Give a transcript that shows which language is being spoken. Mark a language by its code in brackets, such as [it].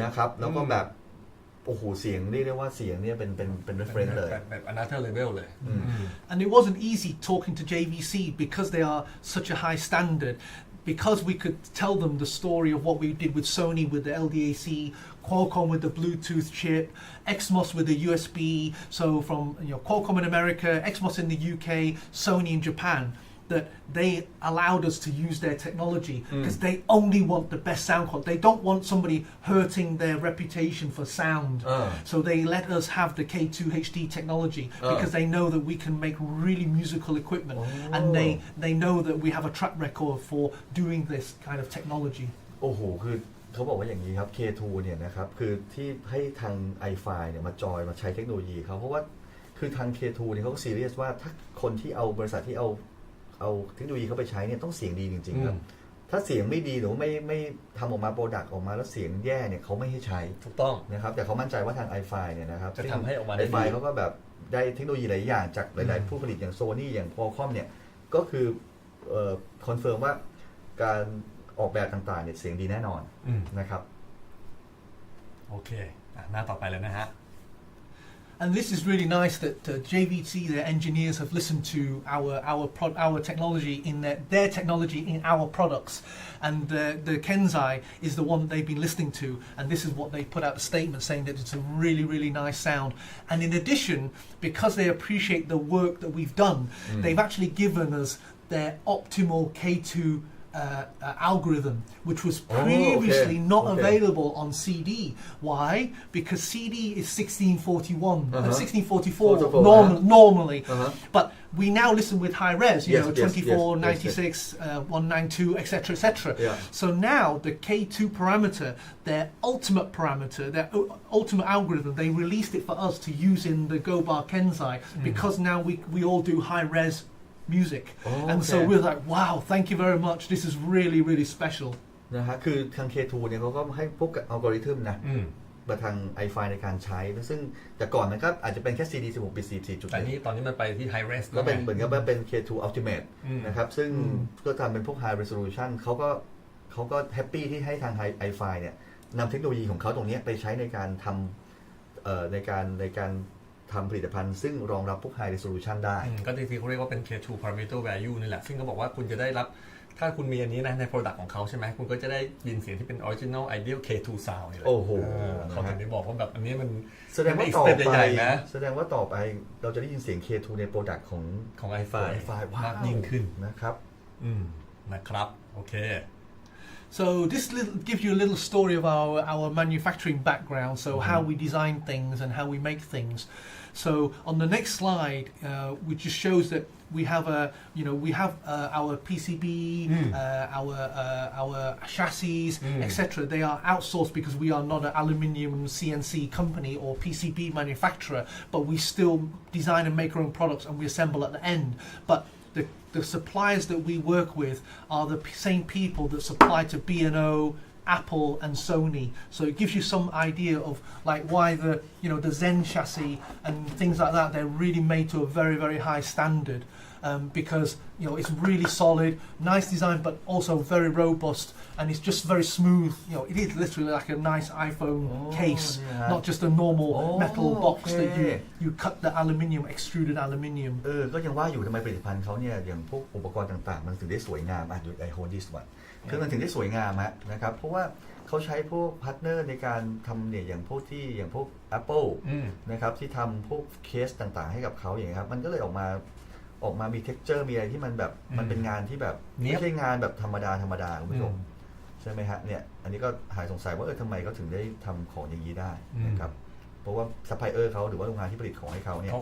[th] นะครับแล้วก็แบบโอ้โหเสียงเรียกได้ว่าเสียงเนี่ยเป็น reference เลย แบบ [en] another level [th] เลย [en] And it wasn't easy talking to JVC because they are such a high standard. Because we could tell them the story of what we did with Sony with the LDAC, Qualcomm with the Bluetooth chip, Exmos with the USB. So from Qualcomm in America, Exmos in the UK, Sony in Japan, that they allowed us to use their technology because they only want the best sound quality. They don't want somebody hurting their reputation for sound. So they let us have the K2 HD technology because they know that we can make really musical equipment and they know that we have a track record for doing this kind of technology. [th] โอ้โหคือเขาบอกว่าอย่างนี้ครับ K2 เนี่ยนะครับคือที่ให้ทาง Ifi เนี่ยมาจอยมาใช้เทคโนโลยีเขาเพราะว่าคือทาง K2 เนี่ยเขาก็ซีเรียสว่าถ้าคนที่เอาบริษัทที่เอาเทคโนโลยีเข้าไปใช้เนี่ยต้องเสียงดีจริงๆครับถ้าเสียงไม่ดีหรือไม่ทำออกมาโปรดักต์ออกมาแล้วเสียงแย่เนี่ยเขาไม่ให้ใช้ ถูกต้อง นะครับแต่เขามั่นใจว่าทาง Ifi เนี่ยนะครับ จะทำให้ออกมาได้ดี Ifi เขาก็แบบได้เทคโนโลยีหลายอย่างจากหลายๆผู้ผลิตอย่าง Sony อย่าง Qualcomm เนี่ยก็คือคอนเฟิร์มว่าการออกแบบต่างๆเนี่ยเสียงดีแน่นอนนะครับ โอเคหน้าต่อไปเลยนะฮะ [en] And this is really nice that JVC, their engineers, have listened to our technology in their technology in our products, and the Kenzai is the one that they've been listening to, and this is what they put out a statement saying that it's a really nice sound. And in addition, because they appreciate the work that we've done, they've actually given us their optimal K2 algorithm, which was previously not available on CD. Why? Because CD is 1644 normally, but we now listen with high res, 24, 96, 192, etc., etc. So now the K2 parameter, their ultimate parameter, their ultimate algorithm, they released it for us to use in the Go Bar Kenzai because now we all do high res music and so we're like wow thank you very much this is really special [th] นะฮะคือทาง K2 เนี่ยเขาก็ให้พวกอัลกอริทึมนะมาทาง Ifi ในการใช้ซึ่งแต่ก่อนมันก็อาจจะเป็นแค่ CD 16 bit 44 จุด แต่นี่ตอนนี้มันไปที่ high res ก็เป็นเหมือนกับว่าเป็น K2 ultimate นะครับซึ่งก็ทำเป็นพวก high resolution เขาก็แฮปปี้ที่ให้ทาง Ifi เนี่ย นำเทคโนโลยีของเขาตรงนี้ไปใช้ในการทำในการทำผลิตภัณฑ์ซึ่งรองรับพวก high resolution ได้ ก็จริงๆเขาเรียกว่าเป็น [en] K2 parameter value [th] นี่แหละซึ่งก็บอกว่าคุณจะได้รับถ้าคุณมีอันนี้นะใน product ของเขาใช่ไหมคุณก็จะได้ยินเสียงที่เป็น [en] original ideal K2 sound [th] นี่แหละ โอ้โห เขาถึงได้บอกว่าแบบอันนี้มัน แสดงว่าต่อไป นะ แสดงว่าต่อไปเราจะได้ยินเสียง K2 ใน product ของ Ifi มาก ยิ่งขึ้น นะครับ นะครับโอเค [en] So this gives you a little story of our manufacturing background, so how we design things and how we make things. So on the next slide, which just shows that we have our PCB, our chassis, etc. They are outsourced because we are not an aluminium CNC company or PCB manufacturer, but we still design and make our own products and we assemble at the end. But the suppliers that we work with are the same people that supply to B&O, Apple and Sony. So it gives you some idea of like why the Zen chassis and things like that, they're really made to a very, very high standard. Because it's really solid, nice design, but also very robust, and it's just very smooth. It is literally like a nice iPhone case, not just a normal metal box that you cut the aluminium, extruded aluminium. [th] ก็ยังว่าอยู่ทำไมผลิตภัณฑ์เขาเนี่ยอย่างพวกอุปกรณ์ต่างๆมันถึงได้สวยงามอยู่ไอโฮดิสวันคือมันถึงได้สวยงามนะครับเพราะว่าเขาใช้พวกพาร์ทเนอร์ในการทำเนี่ยอย่างพวก Apple นะครับที่ทำพวกเคสต่างๆให้กับเขาอย่างนี้ครับมันก็เลยออกมามี texture มีอะไรที่มันแบบมันเป็นงานที่แบบไม่ใช่งานแบบธรรมดาคุณผู้ชมใช่ไหมฮะเนี่ยอันนี้ก็หายสงสัยว่าทำไมเขาถึงได้ทำของอย่างนี้ได้นะครับเพราะว่าซัพพลายเออร์เขาหรือว่าโรงงานที่ผลิตของให้เขาเนี่ย